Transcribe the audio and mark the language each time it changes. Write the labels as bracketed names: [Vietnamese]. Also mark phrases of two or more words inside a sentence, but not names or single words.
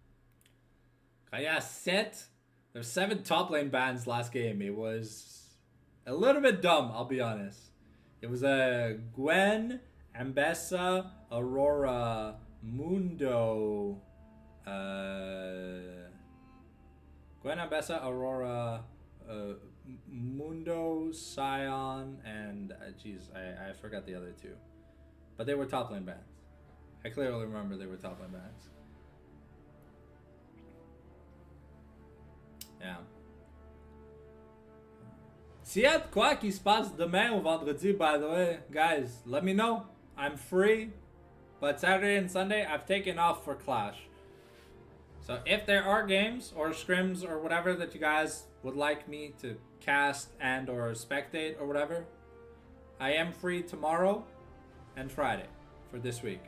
[English] Yeah, there's 7 top lane bans last game. It was A little bit dumb, I'll be honest. It was a Gwen, Ambessa, Aurora, Mundo, Gwen, Ambessa, Aurora, Mundo, Scion, and I forgot the other two. But they were top lane bands. I clearly remember they were top lane bands. Yeah. [French] S'il y a de quoi qui se passe demain ou vendredi, [English] by the way, guys, let me know. I'm free. But Saturday and Sunday, I've taken off for Clash. So if there are games or scrims or whatever that you guys would like me to cast and or spectate or whatever, I am free tomorrow and Friday for this week.